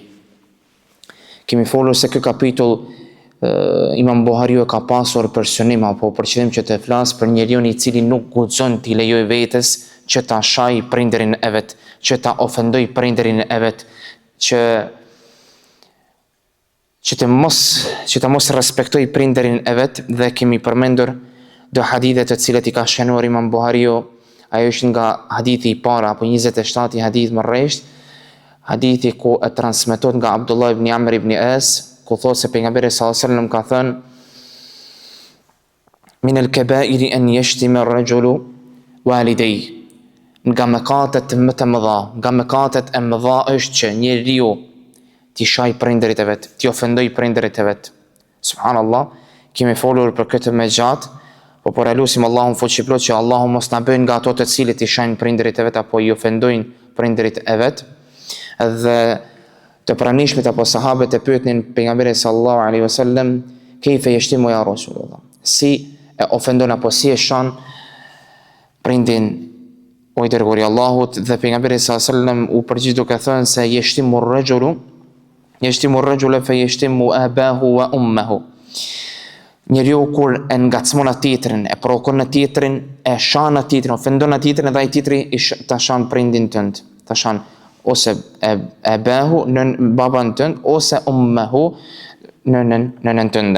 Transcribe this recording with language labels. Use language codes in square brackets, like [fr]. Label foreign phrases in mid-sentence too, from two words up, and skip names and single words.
[sq] Kemi folur se ky kapitull Imam Buhariu e ka pasur për synim apo për qëllim që të flas për njeriu I cili nuk guxon t'i lejojë vetes që ta shaj prindërin e vet, që ta ofendoj prindërin e vet, që ta mos respektoj prindërin e vet, dhe kemi përmendur do hadithe të cilat I ka shënuar Imam Buhariu. Ajo është nga hadithi I para apo 27 hadith më rresht, hadithi ku e transmetohet nga Abdullah ibn Amr ibn As, ku thotë se pejgamberi [ar] صلى الله عليه وسلم [sq] ka thënë: [ar] من الكبائر أن يشتم الرجل والديه. [sq] Nga mëkatet më të mëdha, nga mëkatet e mëdha është që njeriu t'i shaj prindërit e vet, t'i ofendoj prindërit e vet. Subhanallah, kemi folur për këtë më gjatë, po lutim Allahun fuqiplot që Allahu mos na bëjë nga ato të cilët I shajnë prindërit e vet apo I ofendojnë prindërit e vet. Dhe të pranishmit apo sahabët e pyetnin pejgamberin [ar] صلى الله عليه وسلم: "كيف يشتم يا رسول الله?" [sq] Si e ofendon apo si e shan prindin o I dërguari Allahut, dhe pejgamberi [ar] صلى الله عليه وسلم [sq] u përgjigj duke thënë se [ar] يشتم الرجل فيشتم أباه وأمه. [sq] Njeriu kur e ngacmon atë tjetrin, e provokon atë tjetrin, e shan atë tjetrin, ofendon atë tjetrin, dhe ai tjetri ta shan prindin tënd, ta shan ose e behu nën baban tënd ose ummuhu nënën tënde.